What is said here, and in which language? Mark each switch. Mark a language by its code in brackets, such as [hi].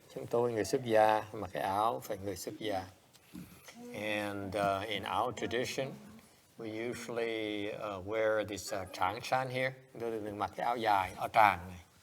[vi] Chúng tôi người xuất gia mặc cái áo phải người xuất gia. [en] And in our tradition, we usually wear this tràng shan here. [vi] Đừng mặc cái áo dài, áo tràng này.